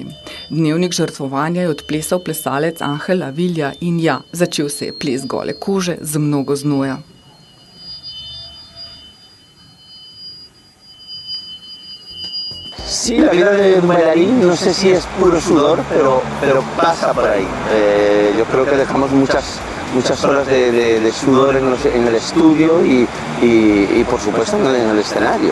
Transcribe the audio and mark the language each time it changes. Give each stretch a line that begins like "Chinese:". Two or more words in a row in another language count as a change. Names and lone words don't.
Slovenian: Dnevnik žrtvovanja je odplesal plesalec Angel Avila in ja, začel se je ples gole kože z mnogo znoja.
Spanish: Sí, la vida de un bailarín no sé si es puro sudor, pero pasa por ahí. Yo creo que dejamos muchas horas de sudor en el estudio y por supuesto en el escenario.